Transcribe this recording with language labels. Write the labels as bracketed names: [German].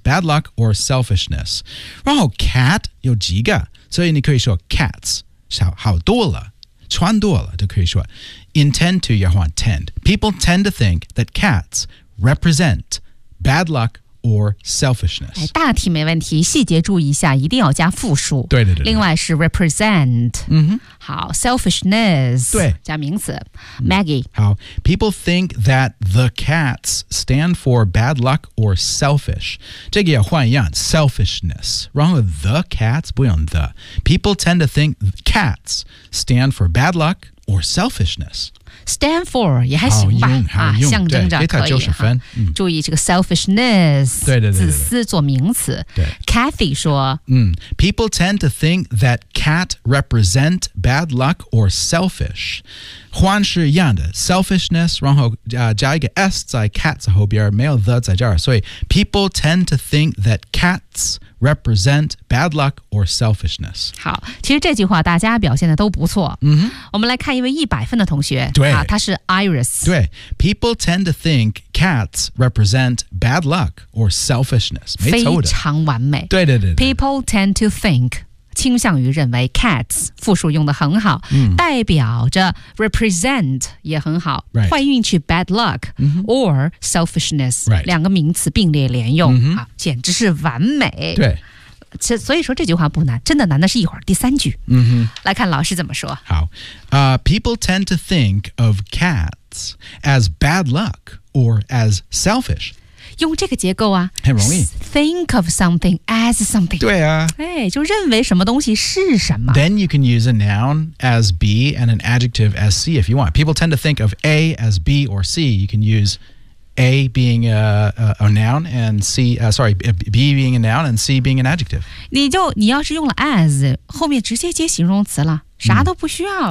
[English] Bad luck or selfishness. [Chinese] 然后 cat 有几个所以你可以说 cats 好多了穿多了都可以说 [English] intend to [Chinese] 也换 tend. [English] People tend to think that cats represent bad luckOr selfishness. [Chinese] 大体没问题，细节注意一下，一定要加复数。对对 对, 对。另外是 represent。嗯哼。好 ，selfishness。对。加名词 ，Maggie、嗯。 [English] 好 ，People think that the cats stand for bad luck or selfish。 [Chinese] 这个也换一样 ，selfishness。然后 the cats 不用 the。 [English] People tend to think cats stand for bad luck or selfishness。 [Chinese] Stand for 也还行吧、啊、象征着可以给他90分、嗯、注意这个 selfishness 对对对对对自私做名词对 Kathy 说、 [English] 嗯、People tend to think that cat represent bad luck or selfish [Chinese] 换是一样的 [English] selfishness [Chinese] 然后、加一个 s 在 cat 在后边没有 the 在这儿所以 [English] People tend to think that catsrepresent bad luck or selfishness. [Chinese] 好其实这句话大家表现的都不错。嗯、mm-hmm. 我们来看一位100分的同学。对。啊、他是 Iris。对。 [English] People tend to think cats represent bad luck or selfishness. [Chinese] 非常完美。对对 对, 对。 [English] People tend to think, [Chinese] 倾向于认为 cats, 复数用的很好、 mm-hmm. 代表着 represent 也很好。 [English] Right. [Chinese] 坏运气 bad luck,、 mm-hmm. [English] or selfishness,、 right. [Chinese] 两个名词并列连用。 Mm-hmm. 啊简直是完美。对。所以说这句话不难，真的难的是一会儿第三句。嗯哼，来看老师怎么说。 [English] 好、people tend to think of cats as bad luck or as selfish. [Chinese] 用这个结构啊，很容易。 [English] Think of something as something. [Chinese] 对啊，哎，就认为什么东西是什么。 [English] Then you can use a noun as B and an adjective as C if you want. People tend to think of A as B or C. You can use. A being a noun and C, sorry, B being a noun and C being an adjective. [Chinese] 你要是用了 as, 后面直接接形容词了，啥都不需要了。